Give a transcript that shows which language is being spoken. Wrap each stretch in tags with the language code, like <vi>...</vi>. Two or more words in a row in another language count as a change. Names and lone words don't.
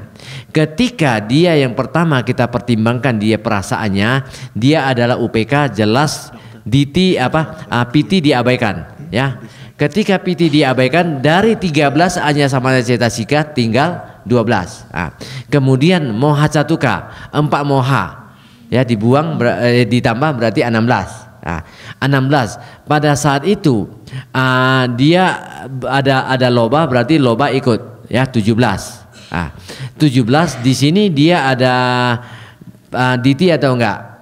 <id>Ketika dia yang pertama kita pertimbangkan dia perasaannya, dia adalah UPK, jelas piti diabaikan, ya. Ketika piti diabaikan, dari 13 hanya</id> <pi>sama cetasika</pi> <id>tinggal 12. Kemudian</id> <pi>moha catuka,</pi> <id>4 moha, ya, dibuang, ditambah berarti 16. 16. Pada saat itu dia ada loba, berarti loba ikut, ya, 17. 17 di sini dia ada diti atau enggak?</id>